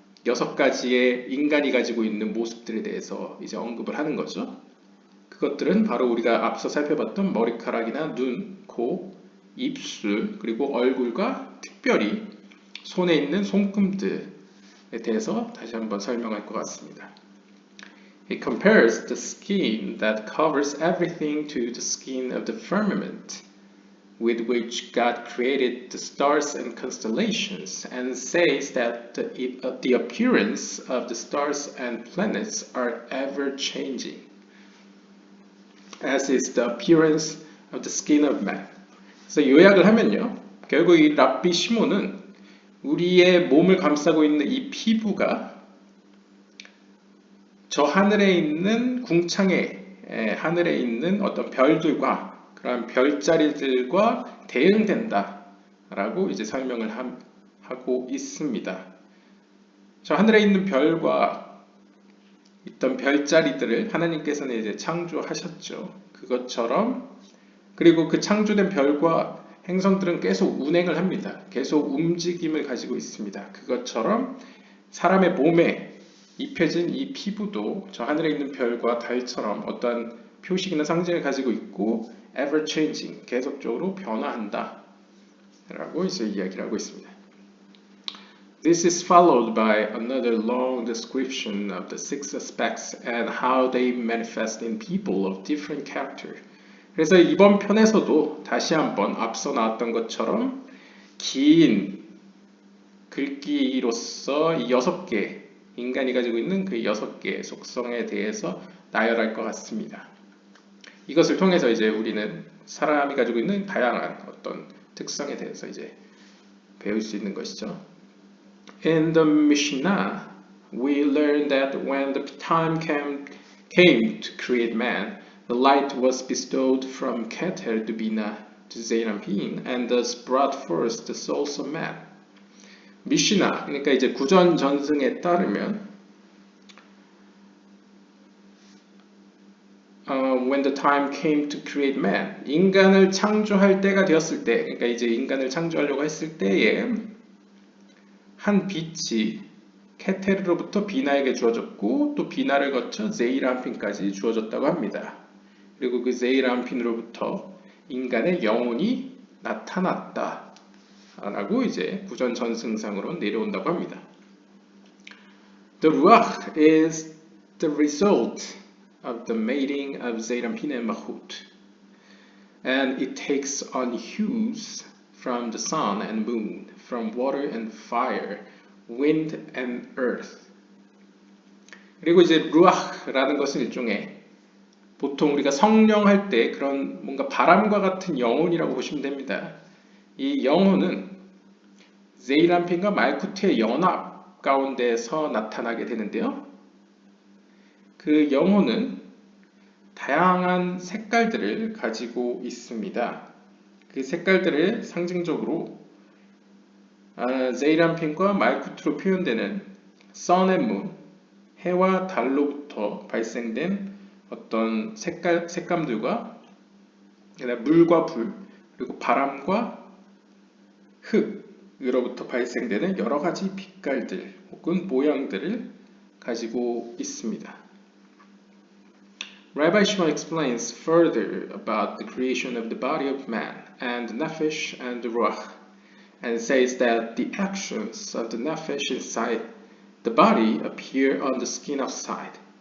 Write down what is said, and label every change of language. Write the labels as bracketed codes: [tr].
[ko] 6가지의 인간이 가지고 있는 모습들에 대해서 이제 언급을 하는 거죠. 그것들은 바로 우리가 앞서 살펴봤던 머리카락이나 눈, 코, 입술, 그리고 얼굴과 특별히 손에 있는 손금들에 대해서 다시 한번 설명할 것 같습니다. [en] He compares the skin that covers everything to the skin of the firmament. with which God created the stars and constellations, and says that the appearance of the stars and planets are ever changing, as is the appearance of the skin of man. [ko] 그래서 요약을 하면요, 결국 이 랍비 시몬은 우리의 몸을 감싸고 있는 이 피부가 저 하늘에 있는 궁창에 하늘에 있는 어떤 별들과 그런 별자리들과 대응된다 라고 이제 설명을 하고 있습니다. 저 하늘에 있는 별과 있던 별자리들을 하나님께서는 이제 창조하셨죠. 그것처럼, 그리고 그 창조된 별과 행성들은 계속 운행을 합니다. 계속 움직임을 가지고 있습니다. 그것처럼 사람의 몸에 입혀진 이 피부도 저 하늘에 있는 별과 달처럼 어떤 표식이나 상징을 가지고 있고 [en] ever changing, [ko] 계속적으로 변화한다 라고 이제 이야기를 하고 있습니다. [en] This is followed by another long description of the six aspects and how they manifest in people of different character. [ko] 그래서 이번 편에서도 다시 한번 앞서 나왔던 것처럼 긴 글귀로서 이 6개, 인간이 가지고 있는 그 6개의 속성에 대해서 나열할 것 같습니다. 이것을 통해서 이제 우리는 사람이 가지고 있는 다양한 어떤 특성에 대해서 이제 배울 수 있는 것이죠. [en] In the Mishnah, we learn that when the time came to create man, the light was bestowed from Keter to Bina to Zeir Anpin, and thus brought forth the souls of man. [ko] 미시나, 그러니까 이제 구전 전승에 따르면 [en] when the time came to create man, [ko] 인간을 창조할 때가 되었을 때, 그러니까 이제 인간을 창조하려고 했을 때에 한 빛이 케테르로부터 비나에게 주어졌고 또 비나를 거쳐 제이르 안핀까지 주어졌다고 합니다. 그리고 그 제이르 안핀으로부터 인간의 영혼이 나타났다 라고 이제 구전 전승상으로 내려온다고 합니다. The ruach is the result of the mating of Zeir Anpin and Malchut, and it takes on hues from the sun and moon, from water and fire, wind and earth. 그리고 이제 루아흐라는 것은 일종의 보통 우리가 성령 할 때 그런 뭔가 바람과 같은 영혼이라고 보시면 됩니다. 이 영혼은 제이르 안핀과 말쿠트의 연합 가운데서 나타나게 되는데요. 그 영혼은 다양한 색깔들을 가지고 있습니다. 그 색깔들을 상징적으로 제이르 안핀과 말쿠트로 표현되는 [en] sun and moon, [ko] 해와 달로부터 발생된 어떤 색감들과 물과 불, 그리고 바람과 흙으로부터 발생되는 여러 가지 빛깔들 혹은 모양들을 가지고 있습니다. [en] Rabbi Shimon explains further about the creation of the body of man and the nefesh and the ruach, and says that the actions of the nefesh inside the body appear on the skin outside.